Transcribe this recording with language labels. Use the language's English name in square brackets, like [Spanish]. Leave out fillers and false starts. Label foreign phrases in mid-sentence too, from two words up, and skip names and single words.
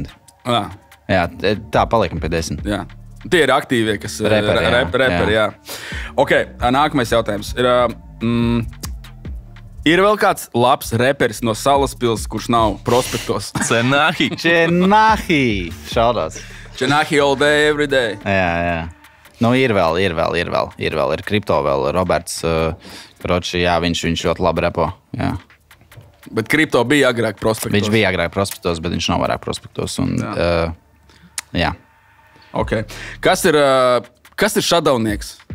[Latvian] Jā, tā paliekam pie 10. Jā. Tie ir aktīvie, kas reperi, jā. Ok, nākamais jautājums. Ir vēl kāds labs reperis no Salaspils, kurš nav prospektos? Čenahi. Šaudāts. Čenahi [English] all day, every day. [Latvian] Jā. Ir vēl. Ir kripto vēl. Roberts, kroči, jā, viņš ļoti labi repo. Jā. Bet kripto bija agrāk prospektos. Viņš bija agrāk prospektos, bet viņš nav vairāk prospektos. Un, jā. Ok. Kas ir shutdownieks?